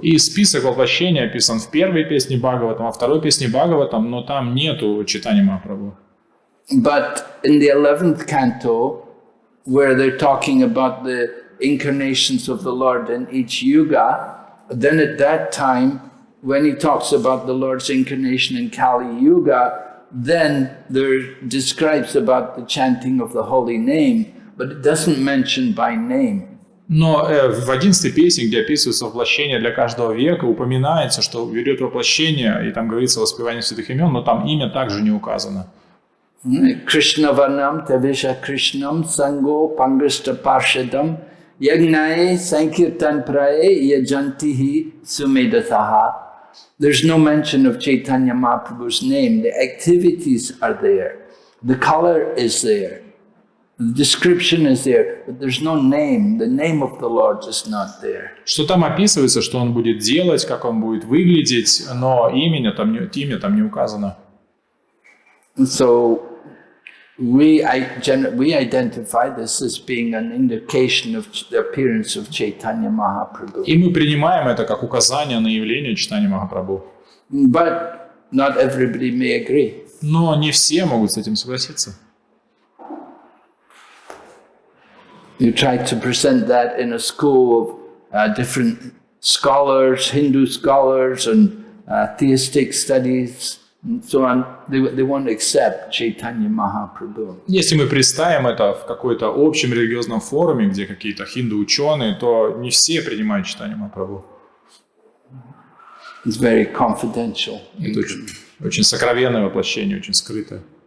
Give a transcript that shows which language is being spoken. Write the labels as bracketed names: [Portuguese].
[Russian] И список воплощений описан в первой песне Бхагаватам, во второй песне Бхагаватам, но там нету Чайтаньи Махапрабху. [English] But in the 11th canto, where they're talking about the incarnations of the Lord in each yuga, then at that time, when he talks about the Lord's incarnation in Kali Yuga, then there describes about the chanting of the holy name, but it doesn't mention by name. [Russian] Но в 11 песне, где описывается воплощение для каждого века, упоминается, что ведет воплощение, и там говорится о воспевании святых имен, но там имя также не указано. [Sanskrit] Krishna Vanam Tavisha Krishnam Sango Pangasta Parshadam Yagnae Sankirtan Prae Yajantihi Sumedataha. [English] There's no mention of Chaitanya Mahaprabhu's name. The activities are there. The color is there. The description is there, but there's no name. The name of the Lord is not there. [Russian] Что там описывается, что он будет делать, как он будет выглядеть, но имя там не указано. [English] So we identify this as being an indication of the appearance of Chaitanya Mahaprabhu. [Russian] И мы принимаем это как указание на явление Чайтаньи Махапрабху. [English] But not everybody may agree. [Russian] Но не все могут с этим согласиться. [English] You try to present that in a school of different scholars, Hindu scholars and theistic studies and so on. They won't accept Chaitanya Mahaprabhu. [Russian] Если мы представим это в какой-то общем религиозном форуме, где какие-то хинду-ученые, то не все принимают Чайтанью Махапрабху. [English] It's very confidential. [Russian] Это очень сокровенное воплощение, очень скрытое.